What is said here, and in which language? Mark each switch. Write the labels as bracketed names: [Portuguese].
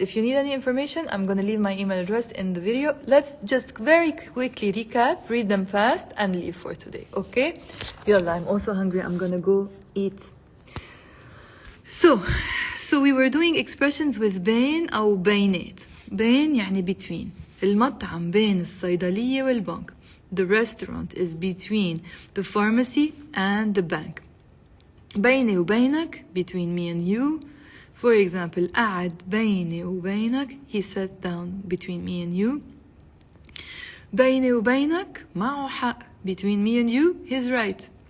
[English] If you need any information, I'm going to leave my email address in the video. Let's just very quickly recap, read them fast, and leave for today, okay? Yalla, I'm also hungry. I'm going to go eat. So we were doing expressions with bayn أو بينات. [Arabic] bayn يعني between. المطعم بين الصيدلية والبنك. [English] The restaurant is between the pharmacy and the bank. [Arabic] بيني وبينك, [English] between me and you. For example, [Arabic] قعد بيني وبينك, [English] he sat down between me and you. [Arabic] بيني وبينك معه حق, [English] between me and you, he's right.